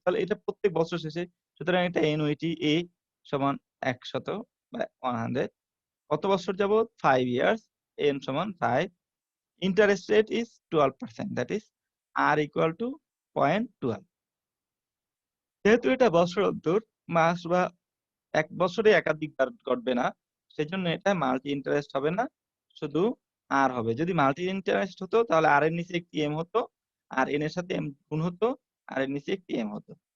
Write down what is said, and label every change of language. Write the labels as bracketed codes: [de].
[bn] তাহলে এটা প্রত্যেক বছর শেষে, সুতরাং এটা এনওইটি এ সমান 100 বা 100, কত বছর যাবত? [en] 5 years, n সমান 5, interest rate is 12%, that is r equal to 0.12। [bn] যেহেতু এটা বছর অন্তর, মাস বা এক বছরে একাধিকবার ঘটবে না, সেজন্য এটা মাল্টি ইন্টারেস্ট হবে না, শুধু আর হবে। যদি মাল্টি ইন্টারেস্ট হতো তাহলে আর এর নিচে একটি এম হতো, আর এন এর সাথে এম গুণ হতো, আর এর নিচে একটি এম হতো।